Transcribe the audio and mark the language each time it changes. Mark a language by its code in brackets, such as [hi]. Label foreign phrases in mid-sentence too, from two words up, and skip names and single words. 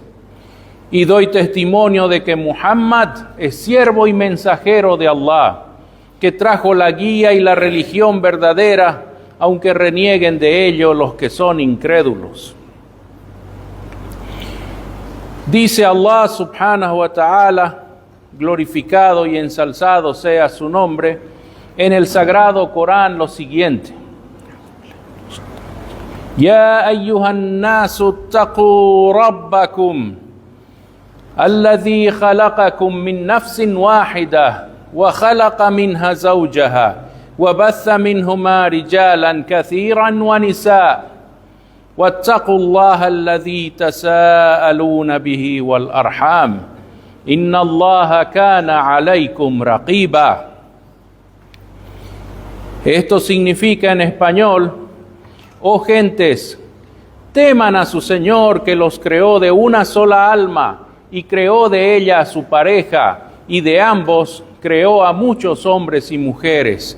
[es] Y doy testimonio de que Muhammad es siervo y mensajero de Allah, que trajo la guía y la religión verdadera, aunque renieguen de ello los que son incrédulos. Dice Allah [ar] سبحانه وتعالى, [es] glorificado y ensalzado sea su nombre, en el sagrado Corán lo siguiente: [ar] يا أيها الناس اتقوا ربكم الذي خلقكم من نفس واحدة وخلق منها زوجها وبث منهما رجالا كثيرا ونساء واتقوا الله الذي تساءلون به والأرحام إن الله كان عليكم رقيبا. [es] Esto significa en español: oh gentes, teman a su Señor, que los creó de una sola alma y creó de ella a su pareja, y de ambos creó a muchos hombres y mujeres.